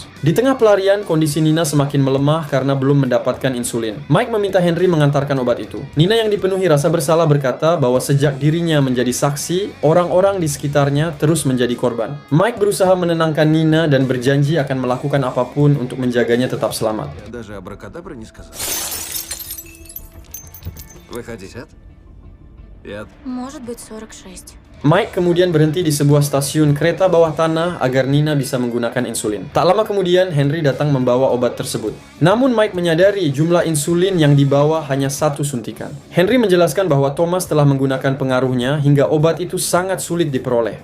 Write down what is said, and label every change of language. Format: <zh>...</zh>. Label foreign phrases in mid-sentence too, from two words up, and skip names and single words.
<id>Di tengah pelarian, kondisi Nina semakin melemah karena belum mendapat insulin. Mike meminta Henry mengantarkan obat itu. Nina yang dipenuhi rasa bersalah berkata bahwa sejak dirinya menjadi saksi, orang-orang di sekitarnya terus menjadi korban. Mike berusaha menenangkan Nina dan berjanji akan melakukan apapun untuk menjaganya tetap selamat.</id> <ru>Я даже абракадабры не сказал. Вы хотите? Нет. Может быть, 46.</ru> <id>Mike kemudian berhenti di sebuah stasiun kereta bawah tanah agar Nina bisa menggunakan insulin. Tak lama kemudian, Henry datang membawa obat tersebut. Namun Mike menyadari jumlah insulin yang dibawa hanya 1 suntikan. Henry menjelaskan bahwa Thomas telah menggunakan pengaruhnya hingga obat itu sangat sulit diperoleh.</id>